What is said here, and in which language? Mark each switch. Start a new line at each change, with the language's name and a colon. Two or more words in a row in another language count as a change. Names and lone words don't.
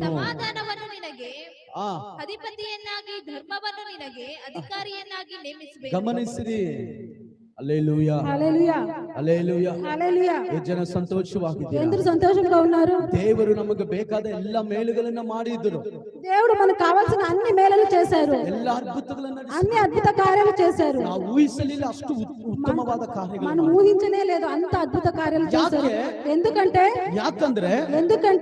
Kannada: ಸಮಾಧಾನವನ್ನು ನಿನಗೆ ಆ ಅಧಿಪತಿಯನ್ನಾಗಿ, ಧರ್ಮವನ್ನು ನಿನಗೆ ಅಧಿಕಾರಿಯನ್ನಾಗಿ ನೇಮಿಸಬೇಕು. ಗಮನಿಸಿರಿ.
Telugu: హల్లెలూయా. హల్లెలూయా. హల్లెలూయా. హల్లెలూయా.
Kannada: ಎಷ್ಟು ಜನ ಸಂತೋಷವಾಗಿದ್ದೀರಾ?
Telugu: ఎందరు సంతోషంగా ఉన్నారు?
Kannada: ದೇವರು ನಮಗೆ ಬೇಕಾದ ಎಲ್ಲ ಮೇಲುಗಳನ್ನು ಮಾಡಿದ್ರು.
Telugu: దేవుడు మనకు కావాల్సిన అన్ని మేలులు చేశారు.
Kannada: ಎಲ್ಲ ಅದ್ಭುತಗಳನ್ನು
Telugu: అన్ని అద్భుత కార్యాలు చేశారు.
Kannada: ನಾವು ಊಹಿಸಲಿಲ್ಲ ಅಷ್ಟು ಉತ್ತಮವಾದ ಕಾರ್ಯಗಳು.
Telugu: మనం ఊహించనే లేదు అంత అద్భుత కార్యాలు చేశారు. ఎందుకంటే
Kannada: ಯಾಕಂದ್ರೆ
Telugu: ఎందుకంటే